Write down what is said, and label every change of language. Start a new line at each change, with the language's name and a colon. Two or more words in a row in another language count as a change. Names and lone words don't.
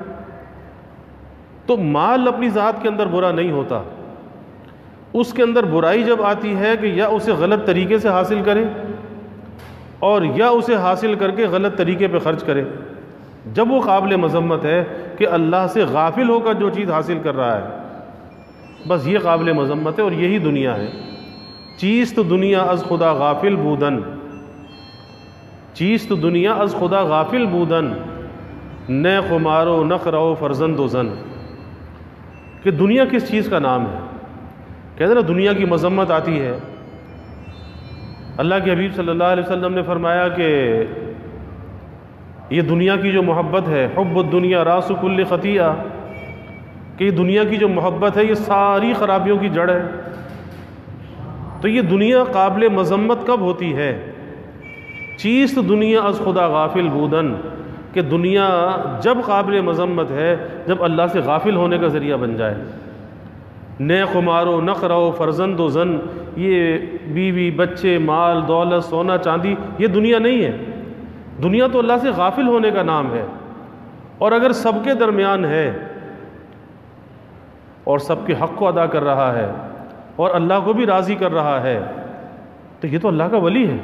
Urdu: تو مال اپنی ذات کے اندر برا نہیں ہوتا، اس کے اندر برائی جب آتی ہے کہ یا اسے غلط طریقے سے حاصل کرے اور یا اسے حاصل کر کے غلط طریقے پہ خرچ کرے، جب وہ قابل مذمت ہے کہ اللہ سے غافل ہو کر جو چیز حاصل کر رہا ہے، بس یہ قابل مذمت ہے، اور یہی دنیا ہے۔
Persian: چیست دنیا از خدا غافل بودن، چیست دنیا از خدا غافل بودن، نہ خمارو نخرو فرزند و زن،
Urdu: کہ دنیا کس چیز کا نام ہے۔ کہتے ہیں نا دنیا کی مذمت آتی ہے، اللہ کے حبیب
Arabic: صلی اللہ علیہ وسلم
Urdu: نے فرمایا کہ یہ دنیا کی جو محبت ہے،
Arabic: حب الدنیا راس کل خطیئہ،
Urdu: کہ یہ دنیا کی جو محبت ہے یہ ساری خرابیوں کی جڑ ہے۔ تو یہ دنیا قابل مذمت کب ہوتی ہے؟
Persian: چیست دنیا از خدا غافل بودن،
Urdu: کہ دنیا جب قابل مذمت ہے جب اللہ سے غافل ہونے کا ذریعہ بن جائے۔
Persian: نہ خمارو نخرو فرزند و زن،
Urdu: یہ بیوی بچے مال دولت سونا چاندی یہ دنیا نہیں ہے، دنیا تو اللہ سے غافل ہونے کا نام ہے۔ اور اگر سب کے درمیان ہے اور سب کے حق کو ادا کر رہا ہے اور اللہ کو بھی راضی کر رہا ہے تو یہ تو اللہ کا ولی ہے۔